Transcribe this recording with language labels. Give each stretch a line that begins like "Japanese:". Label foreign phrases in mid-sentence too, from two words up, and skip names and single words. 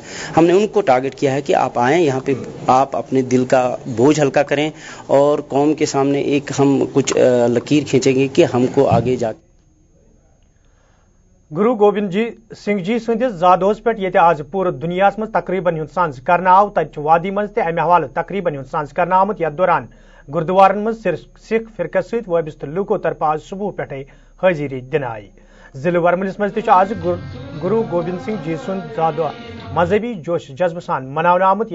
Urdu: ہم نے ان کو ٹارگٹ کیا ہے کہ آپ آئیں یہاں پہ، آپ اپنے دل کا بوجھ ہلکا کریں اور قوم کے سامنے ایک ہم کچھ لکیر کھینچیں گے کہ ہم کو آگے جا کے.
Kashmiri: گرو گوبند سنگھ جی سندس زادوہس پہ یہ آج پورے دنیا مز تقریباً ہند ساز کرنا آو تت وادی مز تہ امہ حوالہ تقریباً ہند ساز کرنا آمت. یتھ دوران گردوارن مز سکھ فرقس ست وابستہ لوکو طرف آج صبح پہ حاضری دن آئی. ضلع ورملس مز تہ آج گرو گوبند سنگھ جی سند زادوہ مذہبی جوش جذبہ سان مناونہ آمت.